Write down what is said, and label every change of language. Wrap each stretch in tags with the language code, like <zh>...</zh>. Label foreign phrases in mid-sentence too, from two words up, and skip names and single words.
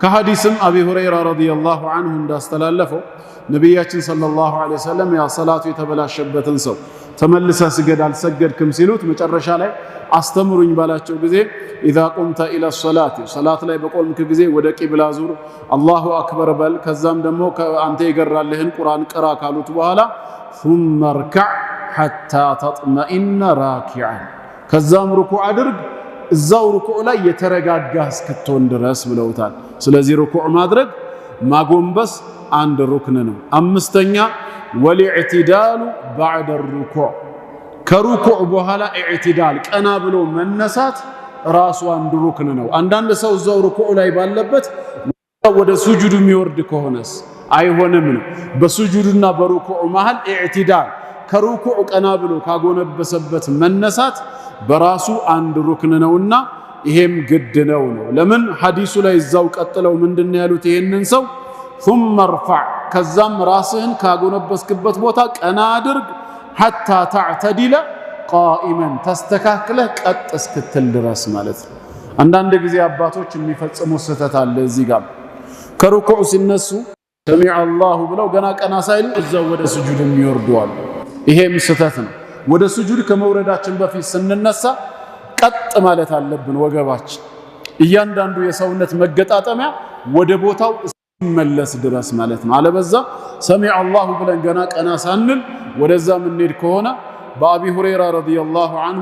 <am>ከሐዲስም አቢ ሁረይራ</am> <ar>رضي الله عنه</ar> <am>እንዳስተላለፈው ነቢያችን</am> <ar>صلى الله عليه وسلم</ar> <am>ያ ሰላቱ የተበላሸበትን ሰው ተመልሰ ስገድ አልሰገድክም ሲሉት መጨረሻ ላይ አስተምሩኝ ባላቸው ጊዜ</am> <ar>إذا قمت إلى الصلاة</ar> <am>ሰላት ላይ በቆምክ ጊዜ ወደ ቂብላ ዙር፣</am> <ar>الله أكبر</ar> <am>በል፣ ከዛም ደግሞ አንተ የገራልህን ቁርአን ቅራ ካሉት በኋላ</am> <ar>ثم اركع حتى تطمئن راكعا</ar> <am>ከዛም ሩኩዕ አድርግ እዛው ሩኩዕ ላይ የተረጋጋህ እስክትሆን ድረስ ብለውታል። ስለዚህ ሩኩዕ ማድረግ ማጎንበስ አንድ ሩክን ነው። አምስተኛ</am> <ar>والاعتدال بعد الركوع</ar> <am>ከሩኩዕ በኋላ ኢዕቲዳል ቀና ብሎ መነሳት ራሱ አንድ ሩክን ነው። አንዳንድ ሰው እዛው ሩኩዕ ላይ ባለበት ወደ ሱጁድ የሚወርድ ከሆነስ አይሆንም ነው። በሱጁድና በሩኩዕ መሃል ኢዕቲዳል ከሩኩዕ ቀና ብሎ ካጎነበሰበት መነሳት በራሱ አንድ ሩክን ነውና ይሄም ግድ ነው። ለምን ሐዲሱ ላይ እዛው ቀጥለው ምንድነው ያሉት? ይሄንን ሰው</am> <ar>ثم ارفع</ar> <am>ከዛም ራስህን ካጎነበስክበት ቦታ ቀና አድርግ</am> <ar>حتى تعتدل قائما</ar> <am>ተስተካክለህ ቀጥ እስክትል ድረስ ማለት ነው። አንዳንድ ጊዜ አባቶች የሚፈጽሙት ስህተት አለ። እዚህ ጋር ከሩኩዕ ሲነሱ</am> <ar>سمع الله</ar> <am>ብለው ገና ቀና ሳይሉ እዛው ወደ ስጁድ የሚወርዱ አሉ። ይሄም ስህተት ነው። ወደ ስጁድ ከመውረዳችን በፊት ስንነሳ ቀጥ ማለት አለብን። ወገባችን እያንዳንዱ የሰውነት መገጣጠሚያ ወደ ቦታው መለስ ድረስ ማለት ነው። አለበዛ</am> <ar>سمع الله</ar> <am>ብለን ገና ቀና ሳንል ወደዛ ምንሄድ ከሆነ በአቢ ሁረይራ</am> <ar>رضي الله عنه</ar>